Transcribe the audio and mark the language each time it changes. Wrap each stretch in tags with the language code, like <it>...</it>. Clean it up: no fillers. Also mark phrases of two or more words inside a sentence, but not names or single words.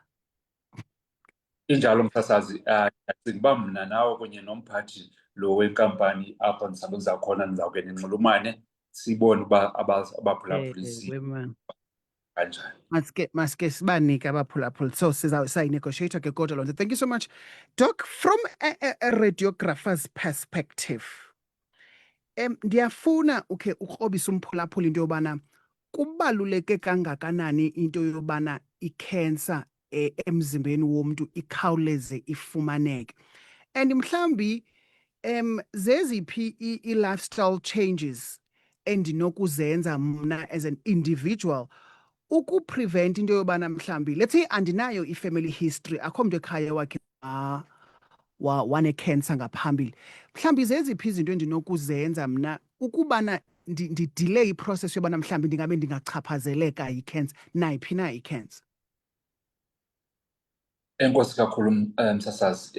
<xh>Injalo msasazi, ndicinga uba mna nawe kunye nomphathi lo wenkampani apho ndisabenza khona ndizawuke ninxulumane sibone uba abaphulaphuli kanjani. Maske sibanike abaphulaphuli, so sayinegotiate ke kodwa loo nto.</xh> <en>Thank you so much doc. From a radiographer's perspective,</en> <xh>ndiyafuna ukhe ukrobisa umphulaphuli into yobana kubaluleke kangakanani into yobana ikhensa emzimbeni womntu ikhawuleze ifumaneke, and mhlambi zeziphi i-</xh> <en>lifestyle changes</en> <xh>endinokuzenza mna</xh> <en>as an individual</en> <xh>ukuprevent into yobana mhlambi,</xh> <en>let's say</en> <xh>andinayo i-family history, akho mntu ekhaya wakhe wanekhensa ngaphambili, mhlambi zeziphi izinto endinokuzenza mna ukubana ndidelay iprocess yobana mhlambi ndingabe ndingachaphazeleka yikhensa, nayiphi na ikhensa. Enkosi kakhulu msasazi.</xh>